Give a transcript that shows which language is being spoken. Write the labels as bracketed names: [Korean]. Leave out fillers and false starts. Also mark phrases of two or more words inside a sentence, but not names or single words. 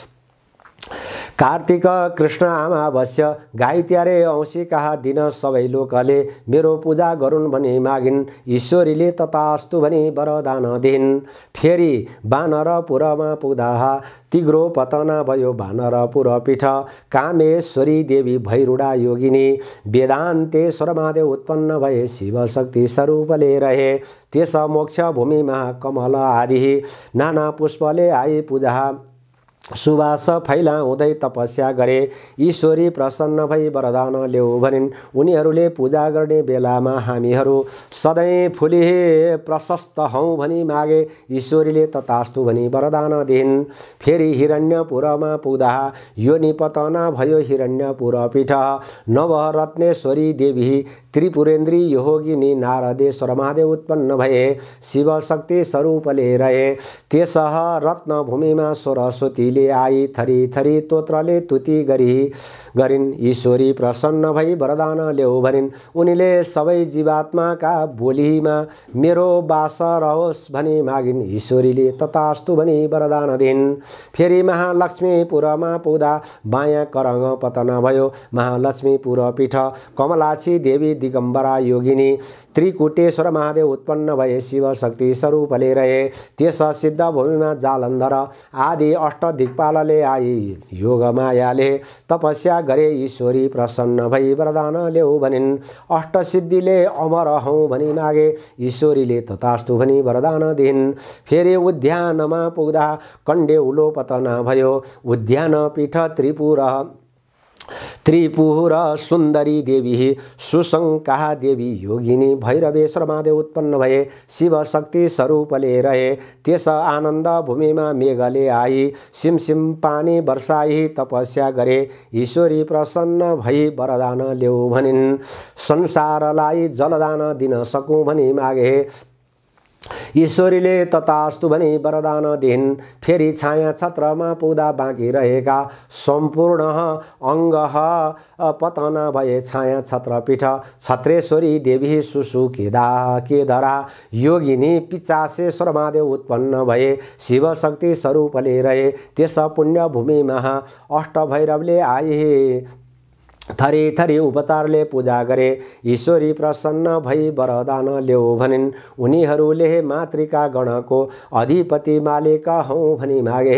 [Nepali] कार्तिक कृष्ण अमावस्या गाई त्यारे औँसीका दिन सबै लोकले मेरो पूजा गरून् भनी मागिन्। ईश्वरीले तथास्तु भनी वरदान दिन्। फेरि बानरपुरमा पुग्दा तिग्रो पतना भयो। बानरपुर पीठ कामेश्वरी देवी भैरुडा योगिनी वेदान्तेश्वर महादेव उत्पन्न भए। शिव शक्ति स्वरूपले रहे त्यस मोक्ष भूमिमा। कमल आदि नाना पुष्पले आई पूजा सुवास फैलाउँदै तपस्या गरे। ईश्वरी प्रसन्न भई वरदान ल्याऊ भनिन्। उनीहरूले पूजा गर्ने बेलामा हामीहरू सधैँ फुली प्रशस्त हौँ भनी मागे। ईश्वरीले तथास्तु भनी वरदान दिन्। फेरि हिरण्यपुरमा पुग्दा योनिपतना भयो। हिरण्यपुर पीठ नवरत्नेश्वरी देवी त्रिपुरेन्द्री योगिनी नारदेश्वर महादेव उत्पन्न भए। शिव शक्ति स्वरूपले रहे त्यस रत्नभूमिमा। सरस्वतीले आई थरी थरी तोत्रले तुति गरिन्। ईश्वरी प्रसन्न भई वरदान ल्याऊ भनिन्। उनीले सबै जीवात्माका बोलीमा मेरो वास रहोस् भनी मागिन्। ईश्वरीले तथास्तु भनी वरदान दिन्। फेरि महालक्ष्मीपुरमा पुग्दा बायाँ करङ पतना भयो। महालक्ष्मीपुर पीठ कमलाक्षी देवी दिगम्बरा योगिनी त्रिकुटेश्वर महादेव उत्पन्न भए। शिव शक्ति स्वरूपले रहे त्यस सिद्ध भूमिमा। जालन्धर आदि अष्ट दिक्पालले आई योग मायाले तपस्या गरे। ईश्वरी प्रसन्न भई वरदान ल्याऊ भनिन्। अष्टसिद्धिले अमर हौँ भनी मागे। ईश्वरीले तथास्तु भनी वरदान दिन्। फेरि उद्यानमा पुग्दा कण्डेउलो पतना भयो। उद्यान पीठ त्रिपुर सुन्दरी देवी सुशङ्का देवी योगिनी भैरवेश्वर महादेव उत्पन्न भए। शिव शक्ति स्वरूपले रहे त्यस आनन्द भूमिमा। मेघले आई सिमसिम पानी वर्षाई तपस्या गरे। ईश्वरी प्रसन्न भई वरदान ल्याऊ भनिन्। संसारलाई जलदान दिन सकौँ भनी मागे। ईश्वरीले तथास्तु भनी वरदान दिन्। फेरि छाया छत्रमा पुग्दा बाँकी रहेका सम्पूर्ण अङ्ग पतना भए। छाया छत्रपीठ छत्रेश्वरी देवी केदरा योगिनी पिचासेश्वर महादेव उत्पन्न भए। शिव शक्ति स्वरूपले रहे त्यस पुण्यभूमिमा। अष्टभैरवले आए थरी थरी उपचारले पूजा गरे। ईश्वरी प्रसन्न भई वरदान ल्याऊ भनिन्। उनीहरूले मातृका गणको अधिपति मालिक हौँ भनी मागे।